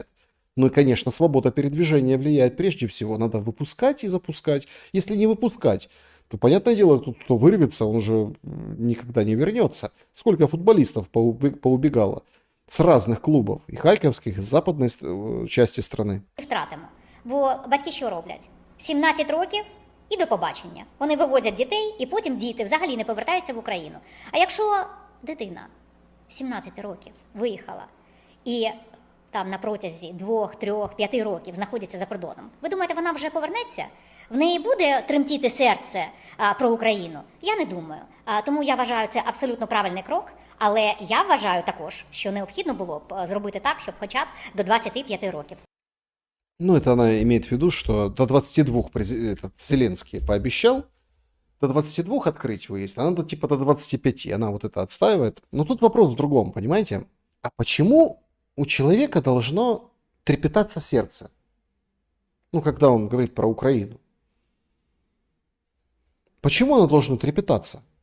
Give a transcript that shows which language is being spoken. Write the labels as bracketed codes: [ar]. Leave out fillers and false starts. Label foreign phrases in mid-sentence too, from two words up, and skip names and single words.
[ru] Ну и, конечно, свобода передвижения влияет прежде всего. Надо выпускать и запускать. Если не выпускать, то, понятное дело, кто вырвется, он уже никогда не вернется. Сколько футболистов поубегало с разных клубов, и харьковских, и с западной части страны. [uk] Втратимо. Бо батьки що роблять? 17 років і до побачення. Вони вивозять дітей, і потім діти взагалі не повертаються в Україну. А якщо дитина 17 років виїхала і там на протязі 2, 3, 5 років знаходиться за кордоном, ви думаєте, вона вже повернеться? В неї буде тремтіти серце про Україну? Я не думаю. Тому я вважаю, це абсолютно правильний крок. Але я вважаю також, що необхідно було б зробити так, щоб хоча б до 25 років. [ru] Ну, это она имеет в виду, что до 22 Зеленский пообещал, до 22 открыть выезд, а надо типа до 25. Она вот это отстаивает. Но тут вопрос в другом, понимаете? А почему у человека должно трепетаться сердце? Ну, когда он говорит про Украину. Почему оно должно трепетаться?